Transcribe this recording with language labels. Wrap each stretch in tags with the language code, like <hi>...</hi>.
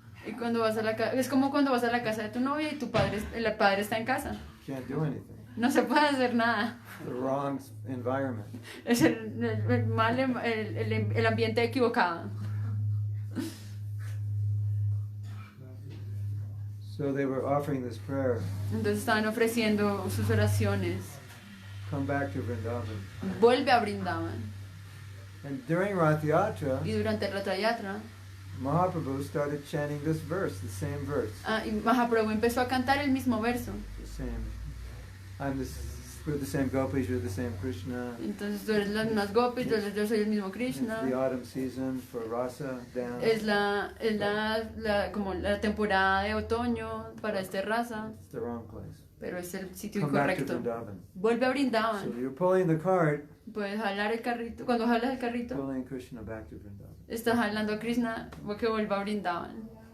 <es>Y cuando vas a es como cuando vas a la casa de tu novia y el padre está en casa.</es> <en>you can't do anything.</en> <es>No se puede hacer nada.</es> <en>The wrong environment.</en> <es>Es el ambiente equivocado.</es> <en>So they were offering this prayer,</en> <es>Entonces estaban ofreciendo sus oraciones.</es> <en>come back to Vrindavan.</en> <es>Vuelve a Brindavan.</es> <en>And during Rath Yatra,</en> <es>Y durante el Ratha Yatra,</es> <en>Mahaprabhu started chanting this verse, the same verse.</en> <es>y Mahaprabhu empezó a cantar el mismo verso.</es> <en>The same. We're the same gopis, you're the same Krishna.</en> <es>Entonces tú eres las mismas gopis, yo soy el mismo</es> <en>It's</en> <es>Krishna.</es> <en>the autumn season for rasa dance.</en> <es>Es como la temporada de otoño para este raza,</es> <en>It's the wrong place.</en> <es>pero es el sitio</es> <en>Come back to</en> <es>incorrecto.</es> <en>Vrindavan.</en> <es>Vuelve a</es> <en>So</en> <es>Brindavan.</es> <en>you're pulling the cart,</en> <es>Puedes jalar el carrito. Cuando jalas el carrito,</es> <en>pulling Krishna back to Vrindavan.</en> <es>estás jalando a Krishna que vuelva a Brindavan.</es>